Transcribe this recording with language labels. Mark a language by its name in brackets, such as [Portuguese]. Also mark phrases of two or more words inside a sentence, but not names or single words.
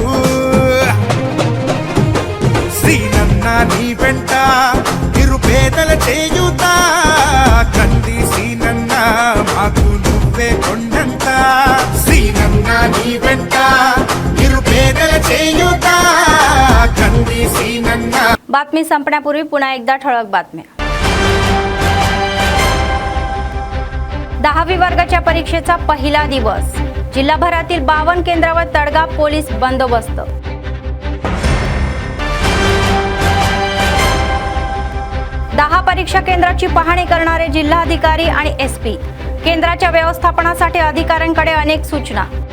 [Telugu] సీనన్న నీ వెంట నిరుపేదల చేయుత కంది సీనన్న మాకు నువ్వే కొండంత సీనన్న నీ వెంట నిరుపేదల చేయుత కంది సీనన్న। [Marathi] बातमी संपण्यापूर्वी पुन्हा एकदा ठळक बातम्या। 10वी वर्गाच्या परीक्षेचा पहिला दिवस, जिल्हाभरातील 52 केंद्रावर तडगा पोलीस बंदोबस्त। दहा परीक्षा केंद्राची पाहणी करणारे जिल्हाधिकारी आणि SP, केंद्राच्या व्यवस्थापनासाठी अधिकाऱ्यांकडे अनेक सूचना।